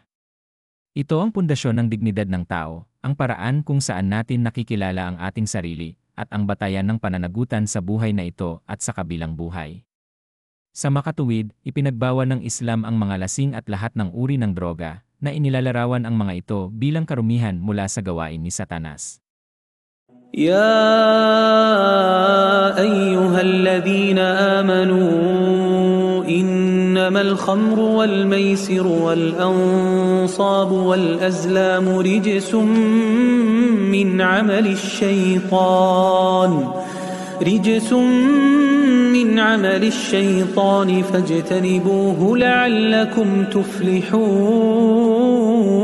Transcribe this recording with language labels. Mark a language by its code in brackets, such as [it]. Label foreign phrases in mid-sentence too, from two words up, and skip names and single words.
[tl] Ito ang pundasyon ng dignidad ng tao, ang paraan kung saan natin nakikilala ang ating sarili, at ang batayan ng pananagutan sa buhay na ito at sa kabilang buhay. Sa makatuwid, ipinagbawal ng Islam ang mga lasing at lahat ng uri ng droga, na inilalarawan ang mga ito bilang karumihan mula sa gawain ni Satanas. [ar] يا أيها الذين آمنوا إنما الخمر والميسر والأنصاب والأزلام رجس من عمل الشيطان فاجتنبوه لعلكم تفلحون.